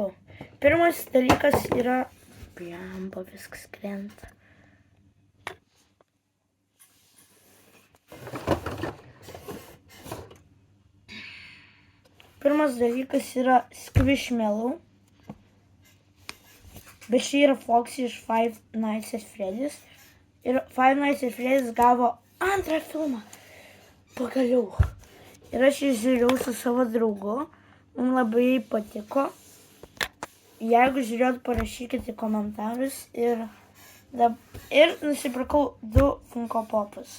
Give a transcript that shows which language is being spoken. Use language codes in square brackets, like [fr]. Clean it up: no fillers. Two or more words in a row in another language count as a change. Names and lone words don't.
[lt] Pirmas dalykas yra... Blemba, viskas krenta. Pirmas dalykas yra Squishmallow. Bet čia yra Foxy iš Five Nights at Freddy's. Ir Five Nights at Freddy's gavo antrą filmą. Pagaliau. Ir aš jį žiūrėjau su savo draugu. Man labai patiko. Jeigu žiūrėjot, parašykite komentarus. Ir nusipirkau 2 Funko Popus.